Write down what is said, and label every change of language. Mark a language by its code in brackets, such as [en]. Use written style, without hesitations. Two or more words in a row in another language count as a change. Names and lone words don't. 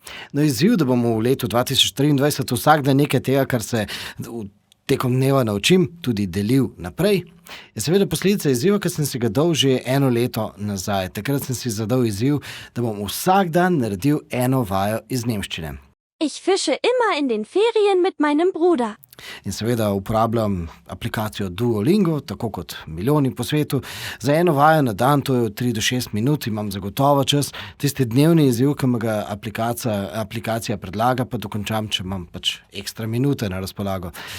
[sl] No, izziv, da bomo v letu 2023 vsak dan nekaj tega, kar se tekom dneva naučim, tudi delil naprej, je seveda posledica izziva, ker sem si ga dal že 1 leto nazaj. Takrat sem si zadal izziv, da bom vsak dan naredil 1 vajo iz nemščine. [de] Ich fische immer in den Ferien mit meinem Bruder. [sl] In seveda uporabljam aplikacijo Duolingo, tako kot milijoni po svetu. Za 1 vajo na dan, to je od 3 do 6 minut, imam zagotovo čas. Tisti dnevni izziv, ki me ga aplikacija predlaga, pa dokončam, če imam pač ekstra minute na razpolago.